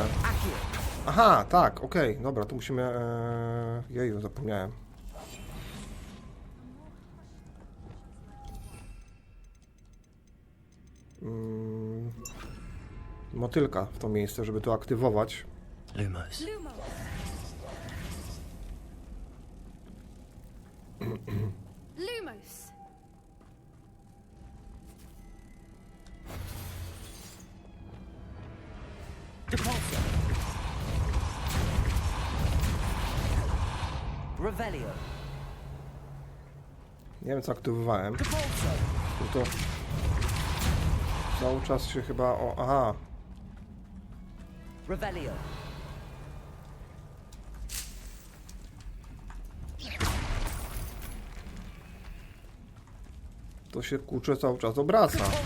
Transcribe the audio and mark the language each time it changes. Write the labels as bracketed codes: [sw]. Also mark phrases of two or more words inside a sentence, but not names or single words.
[pl] Aha, tak, okej, dobra, to musimy... Jeju, zapomniałem. Motylka w to miejsce, żeby to aktywować. Lumos. Lumos. Revelio. Nie wiem, co aktywowałem. To cały czas się chyba... O, aha. Revelio. To się kurczę cały czas obraca.